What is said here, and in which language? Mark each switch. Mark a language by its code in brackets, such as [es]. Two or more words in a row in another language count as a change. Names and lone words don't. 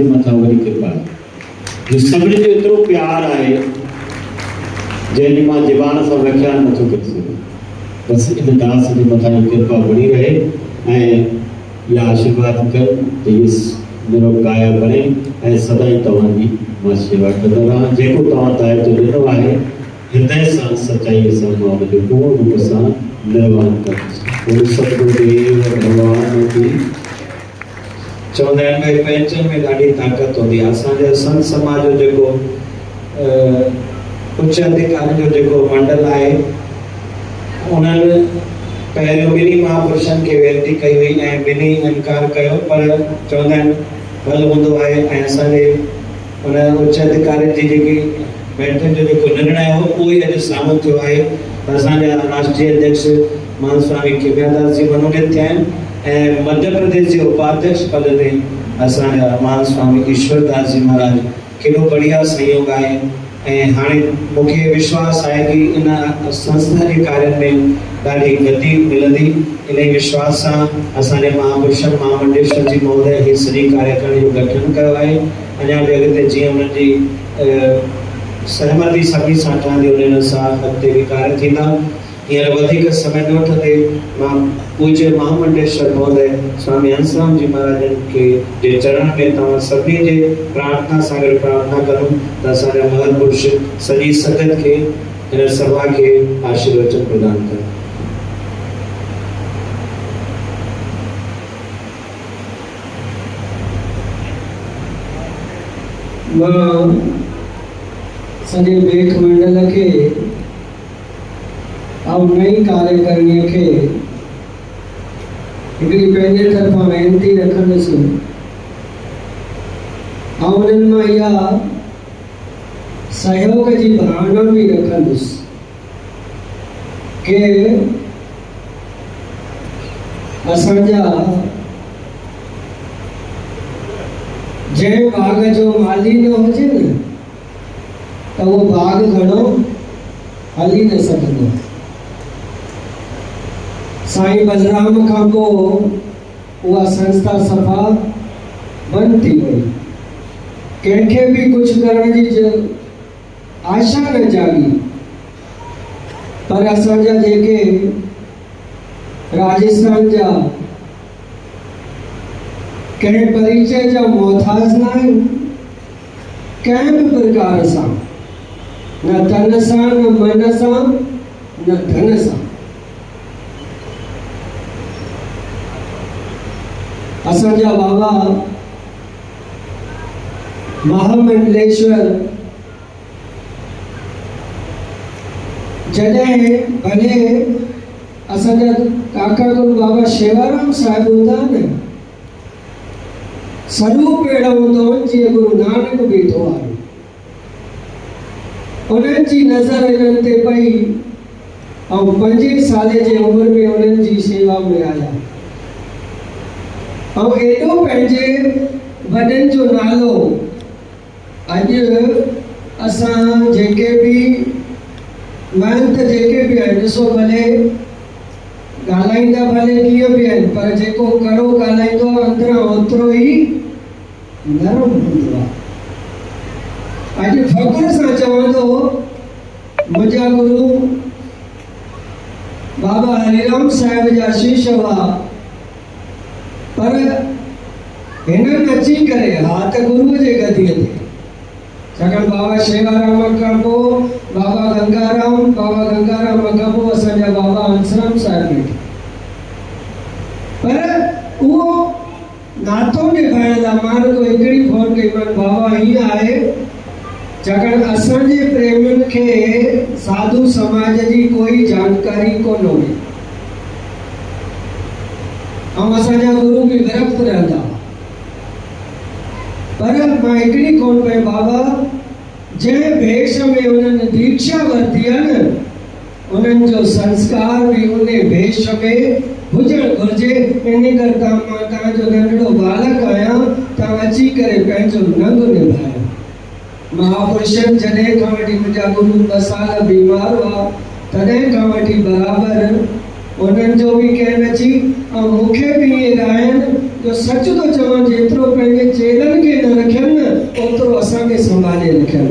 [sd] मथां वरी कृपा आहे जो सभिनी जो एतिरो प्यार आहे जंहिंजी मां ज़बान सां व्याख्यान नथो करे सघां बसि इन दास जे मथां कृपा बणी रहे ऐं इहा आशीर्वाद कर त इहो निरोगाया बणे ऐं सदाईं तव्हांजी मां शेवा कंदो रहां जेको तव्हां दायित्व ॾिनो आहे हृदय सां सचाईअ सां मां हुनजो पूर्ण रूप सां निर्वहन कंदुसि [hi] सतगुरुदेव भगवान की [sd] चवंदा आहिनि भई पंहिंजनि में ॾाढी ताक़त हूंदी आहे असांजे संत समाज जो जेको उच्च अधिकारी जो जेको मंडल आहे उन्हनि पहिरियों ॿिन्ही महापुरुषनि खे वेनती कई हुई ऐं ॿिन्ही इनकार कयो, पर चवंदा आहिनि भल हूंदो आहे ऐं असांजे उन उच्च अधिकारी जी जेकी बैठक जो जेको निर्णय हो उहो ई अॼु साबित थियो आहे। असांजा राष्ट्रीय अध्यक्ष मान स्वामी खेब्यादास जी मनोनीत थिया आहिनि ऐं मध्य प्रदेश जे उपाध्यक्ष पद ते असांजा मान स्वामी ईश्वरदास जी महाराज। केॾो बढ़िया सहयोग आहे ऐं हाणे मूंखे विश्वास आहे कि इन संस्था जे कार्य में ॾाढी गति मिलंदी। इन विश्वास सां असांजे महापुरुषनि महामंडलेश्वर जी महोदय ही सॼी कार्यकारिणी जो गठन कयो आहे। अञा बि अॻिते जीअं उन्हनि जी सहमति सभी सां ठहंदी उन सां अॻिते बि कार्य थींदा। हींअर वधीक समय न वठंदे मां पूज्य महामंडलेश्वर महोदय स्वामी हंसराम जी महाराजन के जे चरण में तव्हां सभिनी जे प्रार्थना सां गॾु प्रार्थना करूं त असांजा महापुरुष सॼी संगत खे हिन सभा खे आशीर्वचन प्रदान कनि। सॼे बेख मंडल [hi] के और [sd] नई कार्यकारिणी के हिकिड़ी पंहिंजे तरफ़ां वेनती रखंदुसि ऐं उन्हनि मां इहा सहयोग जी भावना भी रखंदुसि के असांजा जंहिं बाग जो माली न हुजे न त उहो बाग घणो हली न सघंदो। साईं बलराम खां पोइ उहा संस्था सफ़ा बंदि थी वई। कंहिंखे भी कुछ करण जी आशा न जागी, पर असांजा जेके राजस्थान जा कंहिं परिचय जा मोहताज न आहिनि, कंहिं भी प्रकार सां, न तन सां न मन सां न धन सां, असांजा बाबा महामंडलेश्वर जॾहिं भले असांजा काका गुरु बाबा शेवाराम साहिब हूंदा न, स्वरूप अहिड़ो हूंदो जीअं गुरु नानक बीठो आहे। उन्हनि जी नज़र इन्हनि ते पई ऐं 5 साले जी उमिरि में उन्हनि जी सेवा में आया और एडो पंहिंजे वॾनि जो नालो अॼु असां जेके भी महंत जेके भी आहिनि, ॾिसो भले ॻाल्हाईंदा भले कीअं बि आहिनि, पर जेको कड़ो ॻाल्हाईंदो अंदरां ओतिरो ई नरम हूंदो आहे। अॼु फ़ख़्र सां चवंदो मुंहिंजा गुरु बाबा हरिराम साहिब जा शिष्य हुआ, पर हिननि अची करे हा त गुरुअ जे गदीअ ते, छाकाणि बाबा शेवाराम खां पोइ बाबा गंगाराम खां पोइ असांजा बाबा हंसराम साहिब वेठा, पर उहो नातो निभाइण लाइ मां रुगो हिकिड़ी फोन कई मां बाबा हीअं आहे, छाकाणि असांजे प्रेमियुनि खे साधु समाज जी कोई जानकारी कोन हुई ऐं असांजा गुरु भी विरक्त रहंदा, पर मां हिकिड़ी कोन पई बाबा जंहिं भेष में उन्हनि दीक्षा वरिती आहे न, उन्हनि जो संस्कार भी उन भेष में हुजणु घुरिजे। इन करे मां तव्हांजो नंढड़ो बालक आहियां, तव्हां अची करे पंहिंजो नंग निभायो। महापुरुषनि जॾहिं खां वठी मुंहिंजा गुरु 2 साल बीमार हुआ, तॾहिं खां वठी बराबरि उन्हनि जो भी कहन अची ऐं मूंखे भी इहे आहिनि जो सच थो चवां, जेतिरो पंहिंजे चेलनि खे न रखियनि न ओतिरो असांखे संभाले रखियनि।